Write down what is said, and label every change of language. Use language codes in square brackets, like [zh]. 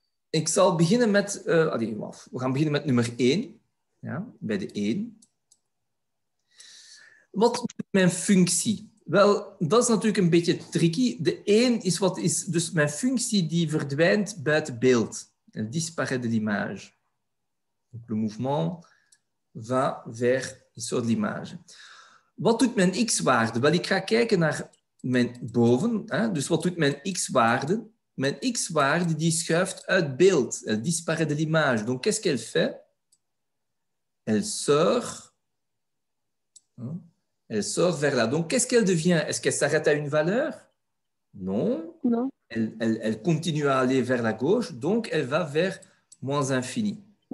[nl] Ik zal beginnen met... we gaan beginnen met nummer 1. Ja, bij de 1. Wat is mijn functie? Wel, dat is natuurlijk een beetje tricky. De 1 is dus mijn functie die verdwijnt buiten beeld. [fr] Elle disparaît de l'image. Donc, le mouvement va vers l'issue de l'image. [nl] Wat doet mijn x-waarde? Wel, ik ga kijken naar mijn boven. Dus wat doet mijn x-waarde? Mijn x-waarde die schuift uit beeld. [fr] Elle disparaît de l'image. Donc, qu'est-ce qu'elle fait? Elle sort... Elle sort vers là. Donc, qu'est-ce qu'elle devient? Est-ce qu'elle s'arrête à une valeur? Non. Non. Elle continue à aller vers la gauche, donc elle va vers moins infini.